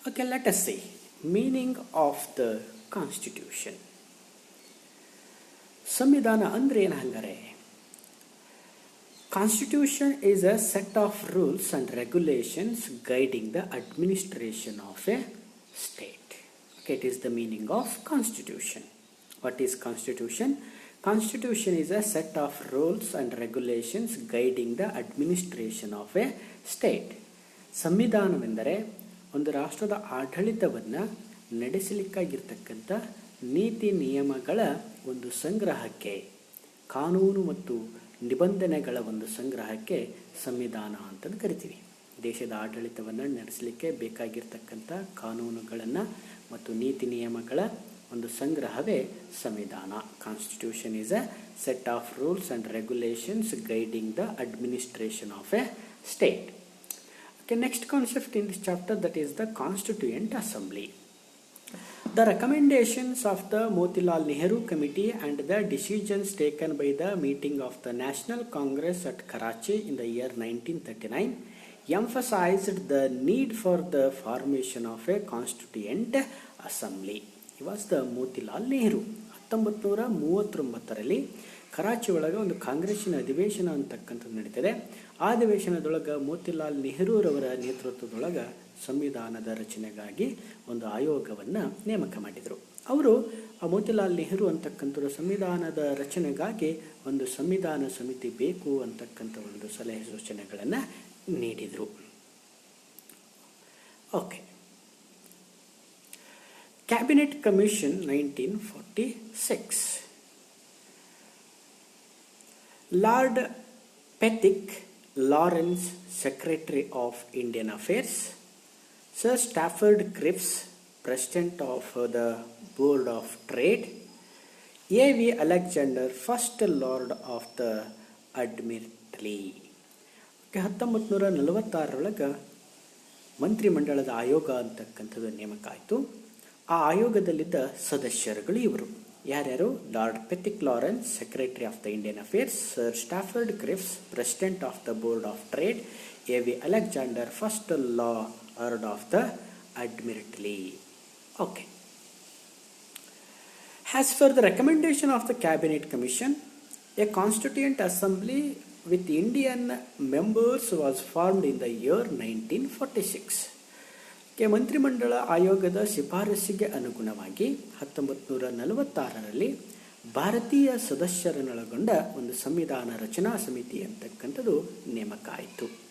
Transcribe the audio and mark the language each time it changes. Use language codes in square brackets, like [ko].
[en] Let us see meaning of the constitution. [kn] ಸಂವಿಧಾನ ಅಂದ್ರೆ ಏನು ಹಂಗಾರೆ? [en] Constitution is a set of rules and regulations guiding the administration of a state. It is the meaning of constitution. What is constitution? Constitution is a set of rules and regulations guiding the administration of a state. [kn] ಸಂವಿಧಾನವೆಂದರೆ ಒಂದು ರಾಷ್ಟ್ರದ ಆಡಳಿತವನ್ನು ನಡೆಸಲಿಕ್ಕಾಗಿರ್ತಕ್ಕಂಥ ನೀತಿ ನಿಯಮಗಳ ಒಂದು ಸಂಗ್ರಹಕ್ಕೆ, ಕಾನೂನು ಮತ್ತು ನಿಬಂಧನೆಗಳ ಒಂದು ಸಂಗ್ರಹಕ್ಕೆ ಸಂವಿಧಾನ ಅಂತಂದು ಕರಿತೀವಿ. ದೇಶದ ಆಡಳಿತವನ್ನು ನಡೆಸಲಿಕ್ಕೆ ಬೇಕಾಗಿರ್ತಕ್ಕಂಥ ಕಾನೂನುಗಳನ್ನು ಮತ್ತು ನೀತಿ ನಿಯಮಗಳ ಒಂದು ಸಂಗ್ರಹವೇ ಸಂವಿಧಾನ. [en] Constitution is a set of rules and regulations guiding the administration of a state. Next concept in this chapter, that is the constituent assembly. The recommendations of the Motilal Nehru Committee and the decisions taken by the meeting of the National Congress at Karachi in the year 1939 emphasized the need for the formation of a constituent assembly. He was the Motilal Nehru. [kn] 1939ರಲ್ಲಿ Karachi ಒಳಗೆ ಒಂದು ಕಾಂಗ್ರೆಸ್ಸಿನ ಅಧಿವೇಶನ ಅಂತಕ್ಕಂಥದ್ದು ನಡೀತದೆ. ಆ ಅಧಿವೇಶನದೊಳಗೆ ಮೋತಿಲಾಲ್ ನೆಹರೂರವರ ನೇತೃತ್ವದೊಳಗೆ ಸಂವಿಧಾನದ ರಚನೆಗಾಗಿ ಒಂದು ಆಯೋಗವನ್ನು ನೇಮಕ ಮಾಡಿದರು. ಅವರು ಆ ಮೋತಿಲಾಲ್ ನೆಹರು ಅಂತಕ್ಕಂಥವ್ರು ಸಂವಿಧಾನದ ರಚನೆಗಾಗಿ ಒಂದು ಸಂವಿಧಾನ ಸಮಿತಿ ಬೇಕು ಅಂತಕ್ಕಂಥ ಒಂದು ಸಲಹೆ ಸೂಚನೆಗಳನ್ನು ನೀಡಿದರು. [en] Cabinet Commission 1946. Lord Pethick Lawrence, Secretary of Indian Affairs. Sir Stafford Cripps, President of the Board of Trade. A.V. Alexander, First Lord of the Admiralty. [kn] 1946 ಮಂತ್ರಿಮಂಡಲದ ಆಯೋಗ ಅಂತಕ್ಕಂಥದ್ದು ನೇಮಕ ಆಯಿತು. ಆ ಆಯೋಗದಲ್ಲಿದ್ದ ಸದಸ್ಯರುಗಳು ಇವರು ಯಾರ್ಯಾರು? [en] Lord Pethick Lawrence, secretary of the Indian affairs. Sir Stafford Cripps, president of the board of trade. A V. Alexander, first lord of the admiralty. Okay, As per the recommendation of the Cabinet Commission, a Constituent Assembly with Indian members was formed in the year 1946. [kn] ಮಂತ್ರಿಮಂಡಲ ಆಯೋಗದ ಶಿಫಾರಸ್ಸಿಗೆ ಅನುಗುಣವಾಗಿ 1946ರಲ್ಲಿ ಭಾರತೀಯ ಸದಸ್ಯರನ್ನೊಳಗೊಂಡ ಒಂದು ಸಂವಿಧಾನ ರಚನಾ ಸಮಿತಿ ಅಂತಕ್ಕಂಥದ್ದು ನೇಮಕ ಆಯಿತು.